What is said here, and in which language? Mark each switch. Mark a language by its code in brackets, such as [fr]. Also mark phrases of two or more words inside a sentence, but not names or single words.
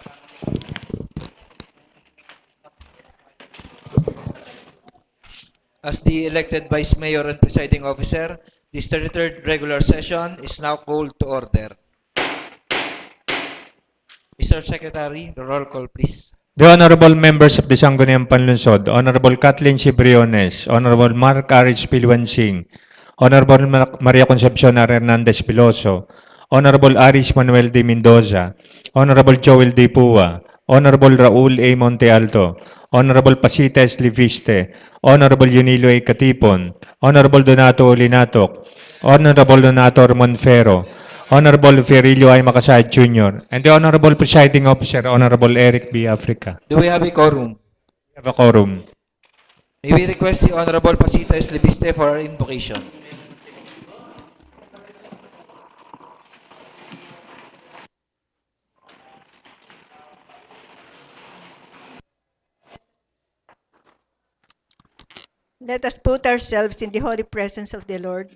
[en] As the elected Vice Mayor and Presiding Officer, this 33rd regular session is now called to order. Mr. Secretary, the roll call, please. The honorable members of the Sangguniang Panlunsod, Honorable Kathleen Cibriones, Honorable Mark Arich Pilwansing, Honorable Maria Concepcion R. Hernandez Piloso, Honorable Aris Manuel de Mendoza, Honorable Joel De Pua, Honorable Raul A. Monte Alto, Honorable Pasita S. Liviste, Honorable Yunilo A. Katipon, Honorable Donato Olinatok, Honorable Donato Monfero, Honorable Ferilio I. Makasad Jr., and the Honorable Presiding Officer, Honorable Eric B. Africa. Do we have a quorum? We have a quorum. May we request the Honorable Pasita Eslibiste for our invocation. Let us put ourselves in the holy presence of the Lord.